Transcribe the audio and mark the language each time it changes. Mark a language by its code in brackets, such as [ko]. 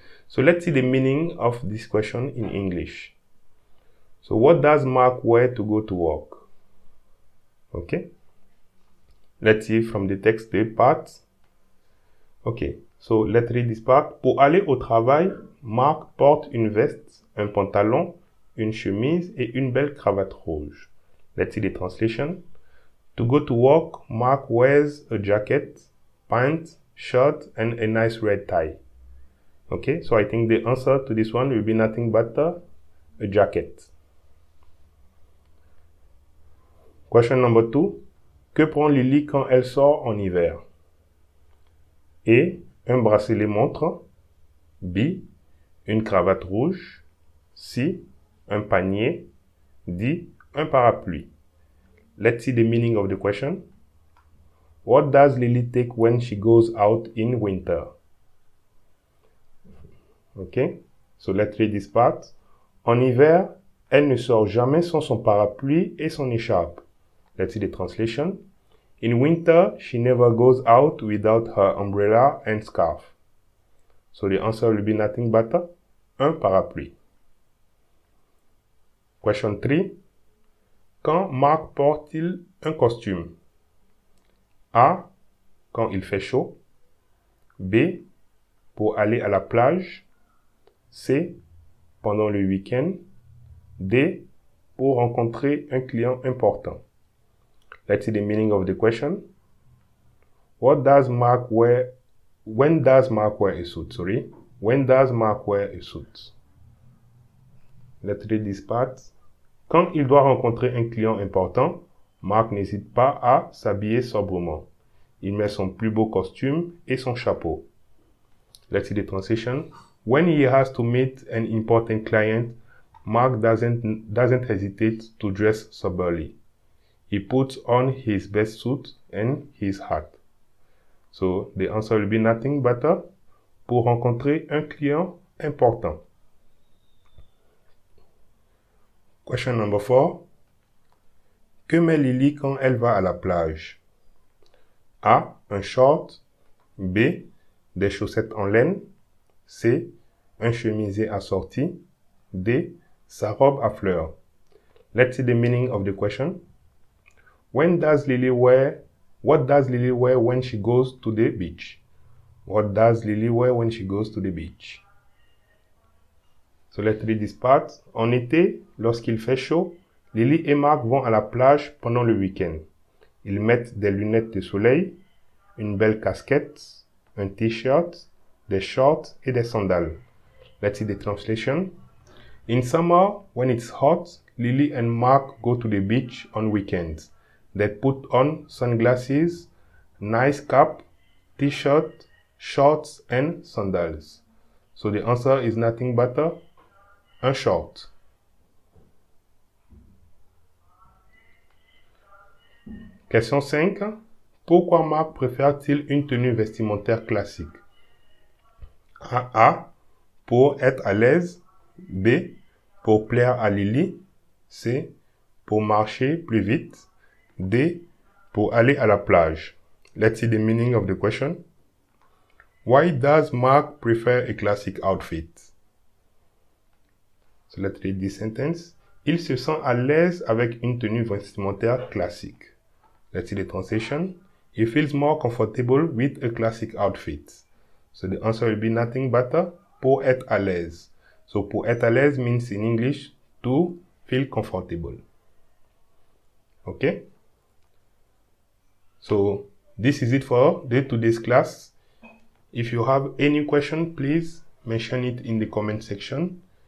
[en] So let's see the meaning of this question in English. So what does Mark wear to go to work? Okay. Let's see from the text the part. Okay. So let's read this part. [fr] Pour aller au travail, Mark porte une veste, un pantalon, une chemise et une belle cravate rouge. [en] Let's see the translation. To go to work, Mark wears a jacket, pants, shirt, and a nice red tie. Okay, so I think the answer to this one will be nothing but a jacket. Question number 2. [fr] Que prend Lily quand elle sort en hiver? A. Un bracelet montre. B. Une cravate rouge. C. Un panier. D. Un parapluie. [en] Let's see the meaning of the question. What does Lily take when she goes out in winter? Okay, so let's read this part. [fr] En hiver, elle ne sort jamais sans son parapluie et son écharpe. [en] Let's see the translation. In winter, she never goes out without her umbrella and scarf. So the answer will be nothing but [fr] un parapluie. [en] Question 3. [fr] Quand Marc porte-t-il un costume? A. Quand il fait chaud. B. Pour aller à la plage. C. Pendant le week-end. D. Pour rencontrer un client important. [en] Let's see the meaning of the question. What does Mark wear? When does Mark wear a suit? Sorry. When does Mark wear a suit? Let's read this part. [fr] Quand il doit rencontrer un client important, Mark n'hésite pas à s'habiller sobrement. Il met son plus beau costume et son chapeau. [en] Let's see the translation. When he has to meet an important client, Mark doesn't hesitate to dress soberly. He puts on his best suit and his hat. So the answer will be nothing but [fr] pour rencontrer un client important. [en] Question number 4. [fr] Que met Lily quand elle va à la plage? A. Un short. B. Des chaussettes en laine. C. Un chemisier assorti. D. Sa robe à fleurs. [en] Let's see the meaning of the question. What does Lily wear when she goes to the beach? What does Lily wear when she goes to the beach? So let's read this part. [fr] En été, lorsqu'il fait chaud, Lily et Mark vont à la plage pendant le week-end. Ils mettent des lunettes de soleil, une belle casquette, un t-shirt, des shorts et des sandales. [en] Let's see the translation. In summer, when it's hot, Lily and Mark go to the beach on weekends. They put on sunglasses, nice cap, t-shirt, shorts and sandals. So the answer is nothing but [fr] un short. [en] Question 5. [fr] Pourquoi Marc préfère-t-il une tenue vestimentaire classique? A. Pour être à l'aise. B. Pour plaire à Lily. C. Pour marcher plus vite. D. Pour aller à la plage. [en] Let's see the meaning of the question. Why does Mark prefer a classic outfit? So let's read this sentence. [fr] Il se sent à l'aise avec une tenue vestimentaire classique. [en] Let's see the translation. He feels more comfortable with a classic outfit. So the answer will be nothing but [fr] pour être à l'aise. [en] So pour être à l'aise means in English to feel comfortable. Okay? So this is it for today's class. If you have any question, please mention it in the comment section.